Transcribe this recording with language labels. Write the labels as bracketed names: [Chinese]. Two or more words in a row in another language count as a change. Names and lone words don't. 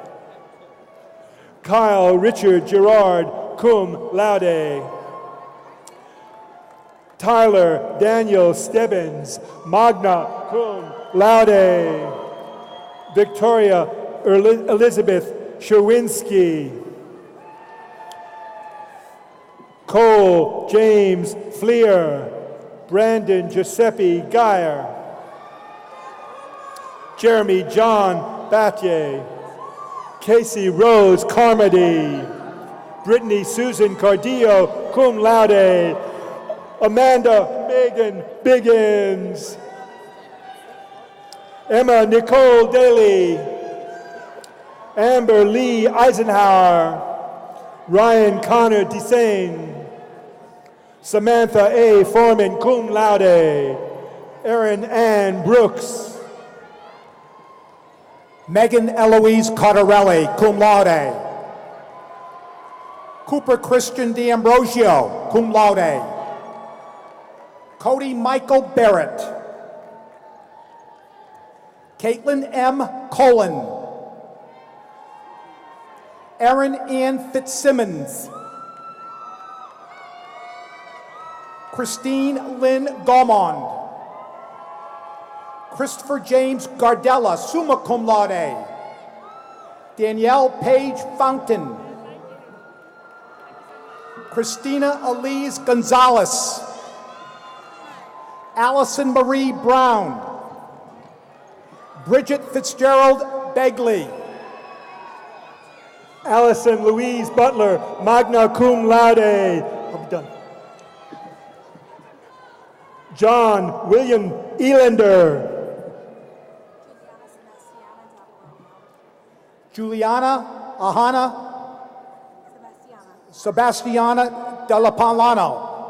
[English] Kyle Richard Gerard, [Latin] cum laude, [English] Tyler Daniel Stebbins, [Latin] magna cum laude, [English] Victoria Elizabeth Sherwinski, Cole James Fleer, Brandon Giuseppe Geyer, Jeremy John Batye, Casey Rose Carmody, Brittany Susan Cardillo, [Latin] cum laude, [English] Amanda Megan Biggins, Emma Nicole Daly, Amber Lee Eisenhower, Ryan Connor Desain, Samantha A. Foreman, [Latin] cum laude, [English] Erin Ann Brooks, Megan Eloise Cottarelli, [Latin] cum laude. [English] Cooper Christian D'Ambrosio, [Latin] cum laude. [English] Cody Michael Barrett. Caitlin M. Cullen. Erin Ann Fitzsimmons. Christine Lynn Gaumond. Christopher James Gardella, [Latin] summa cum laude. [English] Danielle Page Fountain. Christina Elise Gonzalez. Allison Marie Brown. Bridget Fitzgerald Begley. Allison Louise Butler, [Latin] magna cum laude. [English] I'll be done. John William Elander. Juliana Ahana Sebastiana Della Palano.